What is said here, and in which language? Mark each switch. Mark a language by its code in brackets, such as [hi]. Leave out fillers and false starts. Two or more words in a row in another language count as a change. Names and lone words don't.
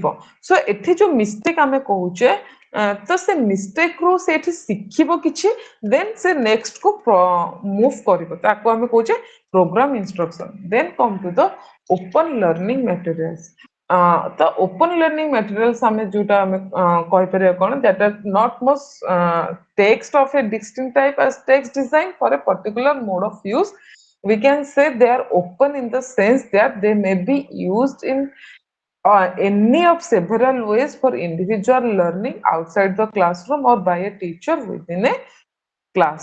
[or] ସୋ ଏଠି ଯୋଉ ମିଷ୍ଟେକ୍ ଆମେ କହୁଛେ ତ ସେ ମିଷ୍ଟେକ୍ ରୁ ସେ ଏଠି ଶିଖିବ କିଛି, ଦେନ୍ ସେ ନେକ୍ସଟ କୁ ମୁଭ୍ କରିବ, ତାକୁ ଆମେ କହୁଛେ [en] programme instruction. Then come to the open learning materials. ତ open learning materials [or] ଆମେ ଯୋଉଟା ଆମେ କହିପାରିବା କ'ଣ, [en] that are not must text of a distinct type as text design for a particular mode of use. We can say they are open in the sense that they may be used in any of several ways for individual learning outside the classroom or by a teacher within a class.